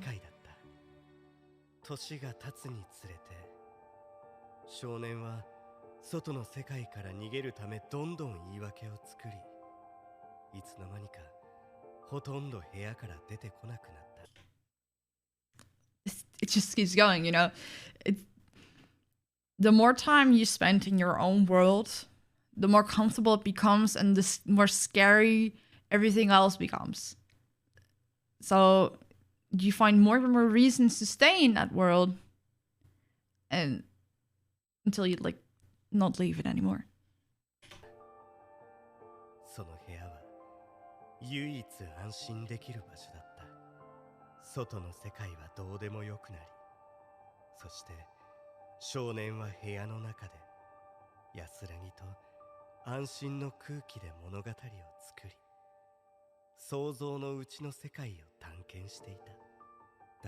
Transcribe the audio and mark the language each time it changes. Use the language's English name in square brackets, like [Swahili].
[Japanese] 界だった。年が経つにつれて、少年は外の世界から逃げるためどんどん言い訳を作り、いつの間にかほとんど部屋から出てこなくなった。 [English] It just keeps going, you know. The more time you spend in your own world, the more comfortable it becomes and the more scary everything else becomes. So you find more and more reasons to stay in that world and until you like not leave it anymore. [Japanese] その部屋は唯一安心できる場所だった。外の世界はどうでもよくなり、そして少年は部屋の中で安らぎと安心の空気で物語を作り、想像のうちの世界を探検していた。